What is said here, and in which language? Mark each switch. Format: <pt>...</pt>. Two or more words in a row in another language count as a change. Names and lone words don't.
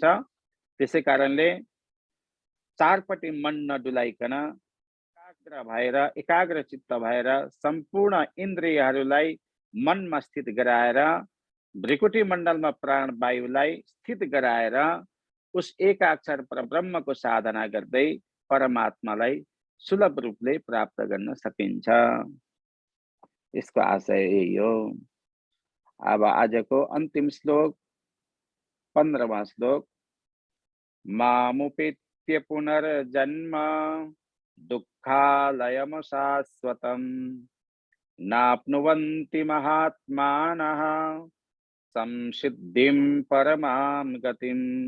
<ne>त्यसै कारणले चारपट्टि मन नडुलाइकन एकाग्र भएर, एकाग्र चित्त भएर सम्पूर्ण इन्द्रियहरूलाई मनमा स्थित गराएर भ्रिकुटी मण्डलमा प्राण वायुलाई स्थित गराएर उस एकाक्षर परब्रह्मको साधना गर्दै परमात्मालाई सुलभ रूपले प्राप्त गर्न सकिन्छ। यसको आशय यही हो। अब आजको अन्तिम श्लोक 15वां श्लोक।</ne> <sa>मामुपेत्य पुनर्जन्म दुःखालयम शाश्वतम् नाप्नुवन्ति महात्मानः संसिद्धिं परमां गतिम्।</sa>